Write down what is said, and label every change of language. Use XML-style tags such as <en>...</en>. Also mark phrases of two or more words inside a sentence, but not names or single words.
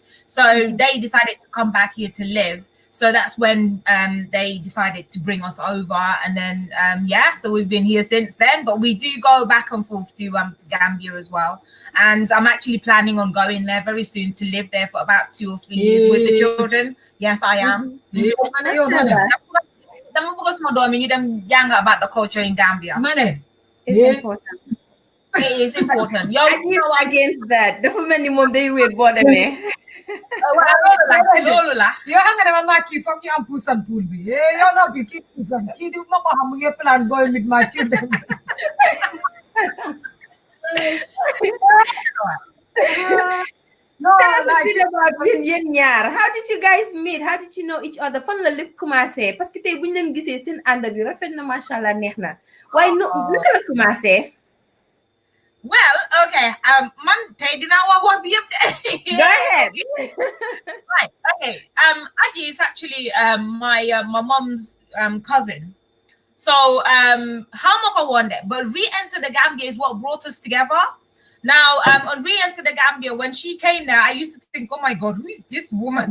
<en>So they decided to come back here to live. So that's when they decided to bring us over, and then so we've been here since then. But we do go back and forth to Gambia as well, and I'm actually planning on going there very soon to live there for about 2 or 3 years with the children. Yes, I am.</en> <wo>Dama bëgg sama doom yi ñu dem jàng</wo> <en>about the culture in Gambia. It's important. It is important. Yo, Agies against that.</en> <wo>Dafa mel ni moom day wéet boo demee. loolu la. Yo xam nga ne man maa kii foog ñu am puus and pull bi. Yow no bi kii di ma ko xam mu ngi plan</wo> <en>going with my children. No, tell us a bit about</en> <wo>yéen ñaar.</wo> <en>How did you guys meet? How did you know each other?</en> <wo>Fan la lépp commencé parce que tey bu ñu leen gisee seen ànd bi rafet na</wo> <ar>ما شاء الله</ar> <wo>neex na waaye naka la commencé.</wo> <en>Well, okay.</en> <wo>Man, tey dinaa wax bi yëpp.</wo> <en>Go ahead. Right. Okay. Agie is actually my mom's cousin. So how much I wonder, but re-enter the Gambia is what brought us together. Now, on re-enter the Gambia, when she came there, I used to think, oh my God, who is this woman?</en>